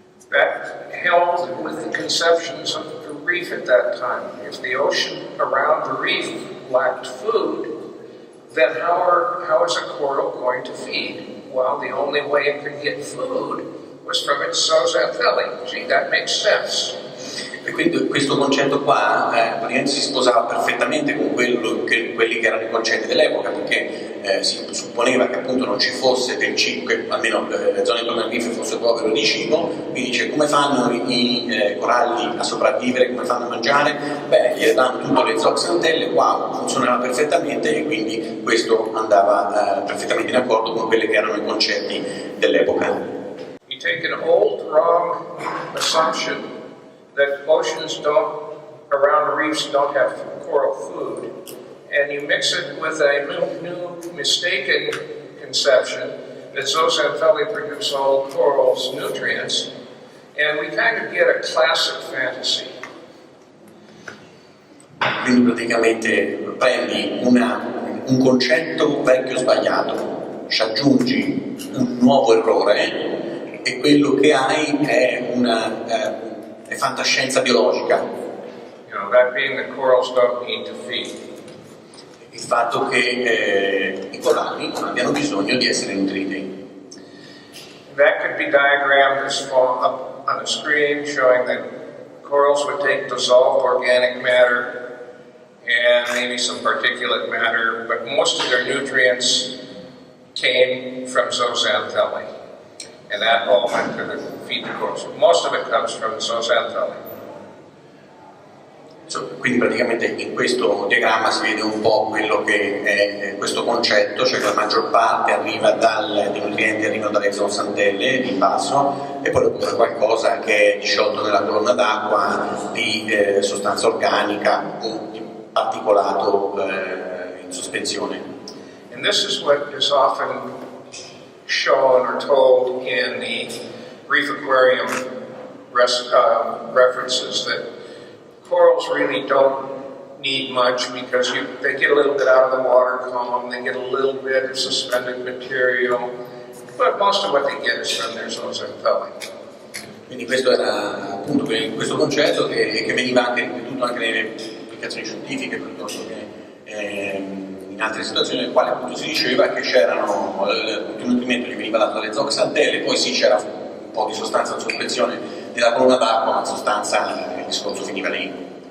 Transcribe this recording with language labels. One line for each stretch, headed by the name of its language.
English: That held with the conceptions of the reef at that time. If the ocean around the reef lacked food, then how is a coral going to feed? Well, the only way it could get food was from its zooxanthellae. Gee, that makes sense.
Italian: E quindi questo concetto qua praticamente si sposava perfettamente con quelli che erano i concetti dell'epoca, perché si supponeva che appunto non ci fosse del cibo, che almeno le zone intorno al reef fosse povero di cibo, quindi dice come fanno i coralli a sopravvivere, come fanno a mangiare? Beh, gli danno tutto le zooxanthelle, wow, funzionava perfettamente, e quindi questo andava perfettamente in accordo con quelli che erano i concetti dell'epoca.
English: You take an old wrong assumption that oceans around reefs don't have coral food, and you mix it with a new mistaken conception that zooxanthellae produce all corals' nutrients, and we kind of get a classic fantasy.
Italian: Quindi praticamente prendi un concetto vecchio sbagliato, ci aggiungi un nuovo errore e quello che hai è è fantascienza biologica.
English: You know, that being that corals don't need to feed.
Italian: Il fatto che i coralli non abbiano bisogno di essere nutriti.
English: That could be diagrammed as up on the screen, showing that corals would take dissolved organic matter and maybe some particulate matter, but most of their nutrients came from zooxanthellae. And that all went to feed the corals. Most of it comes from the zooxanthellae.
Italian: Quindi praticamente in questo diagramma si vede un po' quello che è questo concetto, cioè che la maggior parte dei nutrienti arrivano dalle zooxanthelle in basso, e poi c'è qualcosa che è disciolto nella colonna d'acqua di sostanza organica o di particolato in sospensione.
English: And this is what is often shown or told in the reef aquarium references, that corals really don't need much because they get a little bit out of the water column, they get a little bit of suspended material, but most of what they get is from their zooxanthellae.
Italian: Quindi questo era appunto questo concetto che veniva anche ripetuto anche nelle pubblicazioni scientifiche, piuttosto che in altre situazioni nelle quali appunto si diceva che c'erano il nutrimento che veniva dato dalle zooxanthelle, poi sì, c'era un po' di sostanza in sospensione nella colonna d'acqua, ma in sostanza il discorso finiva lì.